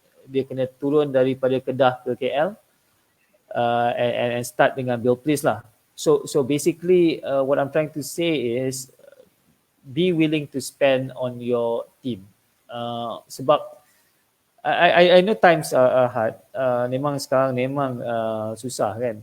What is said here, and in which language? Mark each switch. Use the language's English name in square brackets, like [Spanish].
[Malay] Dia kena turun daripada Kedah ke KL [English] and start [Malay] dengan Bill Please lah. [English] So basically what I'm trying to say is be willing to spend on your team. [Malay] Sebab [English] I know times are hard. [Malay] Memang sekarang memang susah kan.